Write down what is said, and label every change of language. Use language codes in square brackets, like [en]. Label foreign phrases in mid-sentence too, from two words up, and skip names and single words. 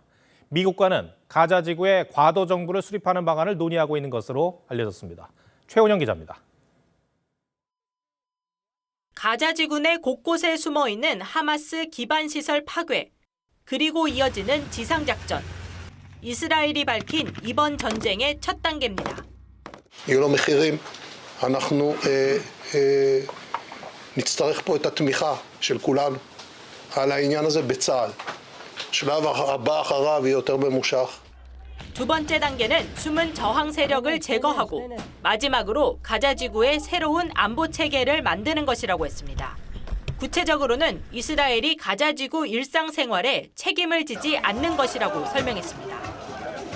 [ko] 미국과는 가자지구에 과도 정부를 수립하는 방안을 논의하고 있는 것으로 알려졌습니다. 최원영 기자입니다. 가자지구 내 곳곳에 숨어있는 하마스 기반시설 파괴, 그리고 이어지는 지상작전. 이스라엘이 밝힌 이번 전쟁의 첫 단계입니다. [he] יהיו מחירים, אנחנו נצטרך פה את התמיכה של כולנו על העניין הזה בצה"ל. שלב הבא אחריו יהיה יותר ממושך. [ko] 두 번째 단계는 숨은 저항 세력을 제거하고 마지막으로 가자지구의 새로운 안보 체계를 만드는 것이라고 했습니다. 구체적으로는 이스라엘이 가자지구 일상생활에 책임을 지지 않는 것이라고 설명했습니다.